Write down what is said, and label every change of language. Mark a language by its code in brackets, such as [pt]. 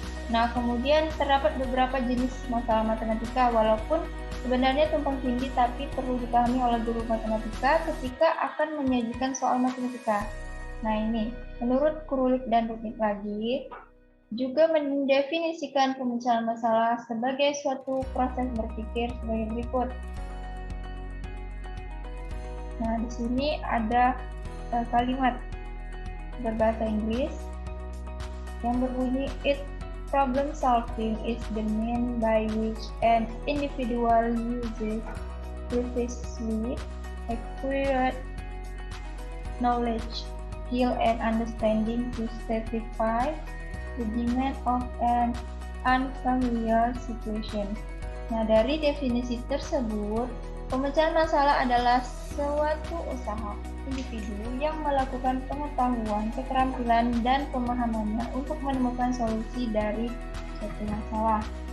[id] Nah, kemudian terdapat beberapa jenis masalah matematika, walaupun sebenarnya tumpang tindih tapi perlu dipahami oleh guru matematika ketika akan menyajikan soal matematika. Nah, ini menurut Krulik dan Rudnick lagi juga mendefinisikan pemecahan masalah sebagai suatu proses berpikir sebagai berikut. Nah, di sini ada kalimat berbahasa Inggris yang berbunyi, [en] problem solving is the means by which an individual uses previously acquired knowledge, skill, and understanding to satisfy the demand of an unfamiliar situation. [id] Nah, dari definisi tersebut, pemecahan masalah adalah suatu usaha individu yang melakukan pengetahuan, keterampilan, dan pemahamannya untuk menemukan solusi dari suatu masalah.